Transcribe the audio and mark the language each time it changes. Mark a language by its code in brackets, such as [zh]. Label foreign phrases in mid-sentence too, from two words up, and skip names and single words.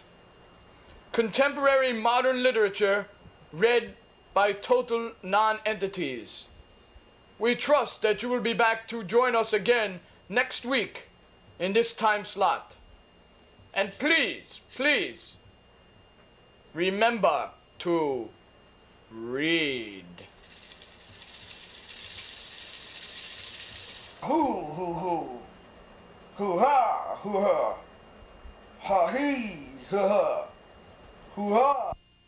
[en] Contemporary modern literature read by total non-entities. We trust that you will be back to join us again next week in this time slot. And please, please, remember to read. Hoo hoo hoo. Hoo ha hoo ha. Ha hee ha ha. Hoo ha.